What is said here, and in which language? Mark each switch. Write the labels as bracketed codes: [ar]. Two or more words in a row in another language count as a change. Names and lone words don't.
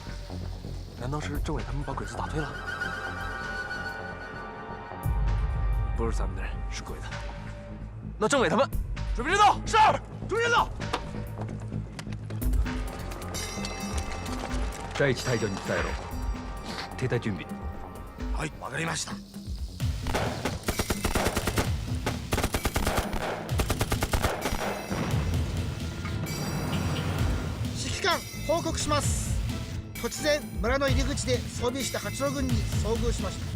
[zh] 难道是政委他们把鬼子打退了？不是咱们的人，是鬼子。那政委他们准备战斗，是，准备战斗。 [ja] 第一隊長に伝えろ。停滞準備。はい、わかりました。指揮官報告します。突然村の入り口で装備した八郎軍に遭遇しました。